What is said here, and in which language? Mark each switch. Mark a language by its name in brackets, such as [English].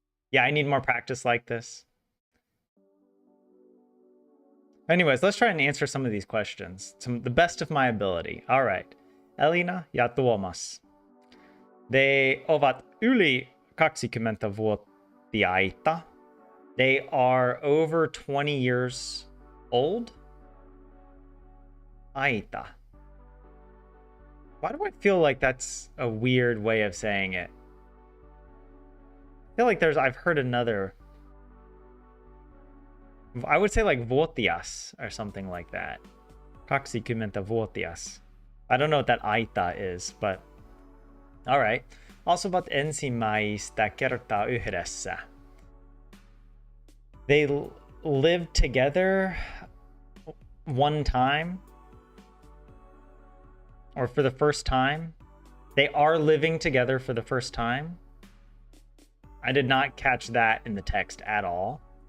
[English] Yeah, I need more practice like this. Anyways, let's try and answer some of these questions to the best of my ability. All right. Elina ja Tuomas. [Finnish] They ovat yli 20-vuotiaita. [English] They are over 20 years old. [Finnish] Aita. [English] Why do I feel like that's a weird way of saying it? I feel like I've heard another. I would say like vuotias or something like that. 20-vuotias. I don't know what that aita is, but all right. [Finnish] Asuvat ensimmäistä kertaa yhdessä. [English] They lived together one time, or for the first time. They are living together for the first time. I did not catch that in the text at all.